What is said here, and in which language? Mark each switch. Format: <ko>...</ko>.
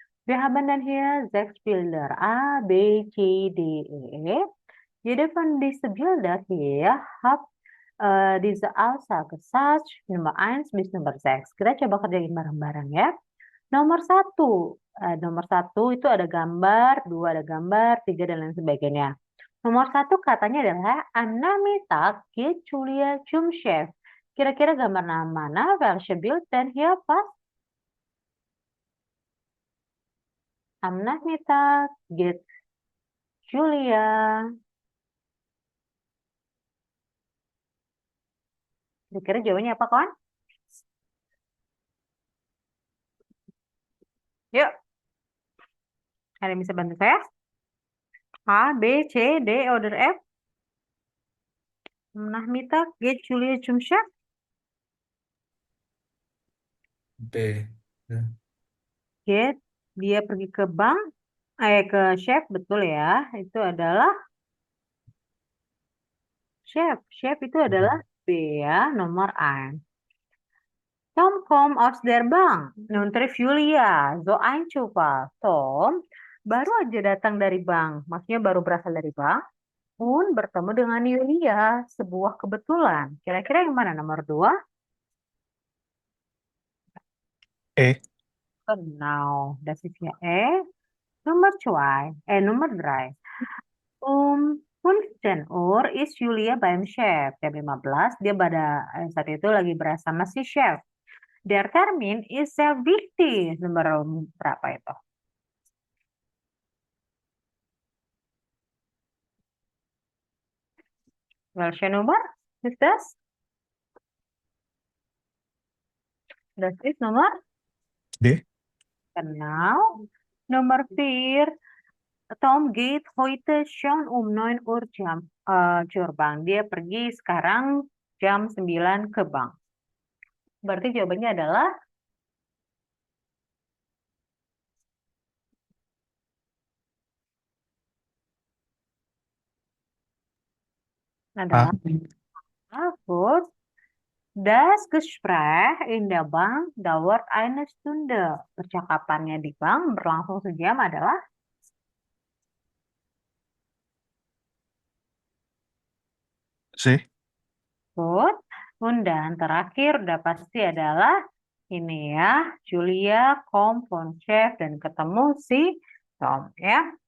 <de>Wir haben dann hier 6 Bilder A, B, C, D, E. Jede von diesen Bilder hier hat diese Aussagensatz Nummer 1 bis Nummer 6.</de> <id>Kita coba kerjain bareng-bareng ya. Nomor 1, nomor 1 itu ada gambar, 2 ada gambar, 3 dan lain sebagainya. Nomor 1 katanya adalah</id> <de>am Nachmittag geht Julia zum Chef.</de> <id>Kira-kira gambar mana?</id> <de>Welche Bild denn hier passt? Am Nachmittag geht Julia.</de> <id>Kira-kira jawabannya apa, kawan? Yuk, ada yang bisa bantu saya?</id> <de>A, B, C, D, oder F? Am Nachmittag geht Julia zum Chef.</de> <id>B. Ya. Get, dia pergi ke bank, ke chef, betul ya. Itu adalah chef. Chef itu adalah B ya, nomor 1.</id> <de>Tom kommt aus der Bank. Nun trifft Julia. So ein Zufall.</de> <id>Tom baru aja datang dari bank. Maksudnya baru berasal dari bank. Pun bertemu dengan Yulia. Sebuah kebetulan. Kira-kira yang mana nomor 2? E.</id> <de>Genau. Das ist ja Nummer 2. Nummer 3. 15 Uhr ist Julia beim Chef.</de> <id>Jam 15 dia pada saat itu lagi bersama si chef.</id> <de>Der Termin ist sehr wichtig.</de> <id>Nomor berapa itu?</id> <de>Welche Nummer ist das? Das ist Nummer? D. Genau. Nummer 4. Tom geht heute schon um 9 Uhr zur Bank.</de> <id>Dia pergi sekarang jam 9 ke bank. Berarti jawabannya adalah Gut.</id> <de>Das Gespräch in der Bank dauert eine Stunde.</de> <id>Percakapannya di bank berlangsung sejam adalah C.</id> <en>Good.</en> <id>Dan terakhir udah pasti adalah ini ya, Julia, Kom, von Chef, dan ketemu si Tom ya.</id>